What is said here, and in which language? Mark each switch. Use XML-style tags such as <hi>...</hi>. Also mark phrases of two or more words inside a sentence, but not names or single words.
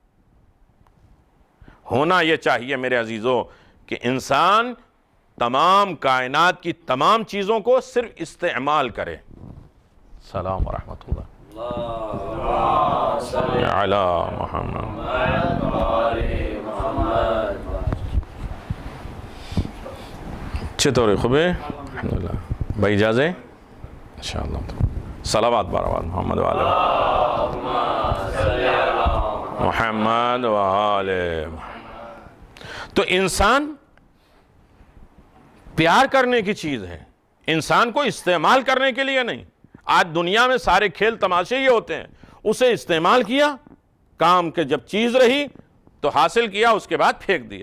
<ur>ہونا یہ چاہیے میرے عزیزوں کہ انسان تمام کائنات کی تمام چیزوں کو صرف استعمال کرے۔</ur> <ar>السلام ورحمۃ اللہ علی محمد۔</ar> <fa>چطوری خوبه؟ الحمدلله. با اجازه؟ انشاءاللہ صلوات برآورد محمد و آل محمد و آل محمد۔</fa> <ur>تو انسان پیار کرنے کی چیز ہے، انسان کو استعمال کرنے کے لیے نہیں۔ آج دنیا میں سارے کھیل تماشے یہ ہوتے ہیں، اسے استعمال کیا، کام کے جب چیز رہی تو حاصل کیا، اس کے بعد پھینک دیا۔</ur>